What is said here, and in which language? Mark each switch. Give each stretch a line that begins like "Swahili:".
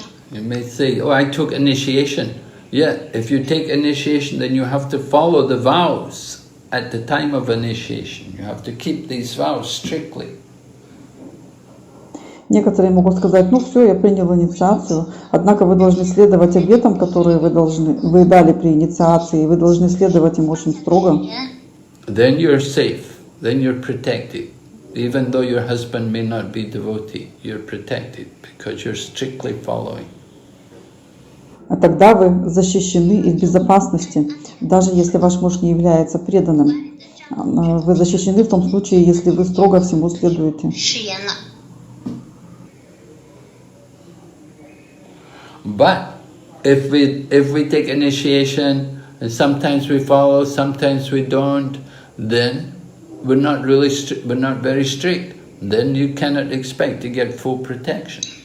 English: You may say, "Oh, I took initiation." Yeah, if you take initiation, then you have to follow the vows at the time of initiation. You have to keep these vows strictly.
Russian: Некоторые могут сказать: ну все, я принял инициацию, однако вы должны следовать обетам, которые вы дали при инициации, и вы должны следовать им очень строго.
English: Then you're safe, then you're protected. Even though your husband may not be devotee, you're protected because you're strictly following.
Russian: А тогда вы защищены и в безопасности, даже если ваш муж не является преданным. Вы защищены в том случае, если вы строго всему следуете.
English: But if we take initiation, and sometimes we follow, sometimes we don't, then we're not very strict. Then you cannot expect to get full protection.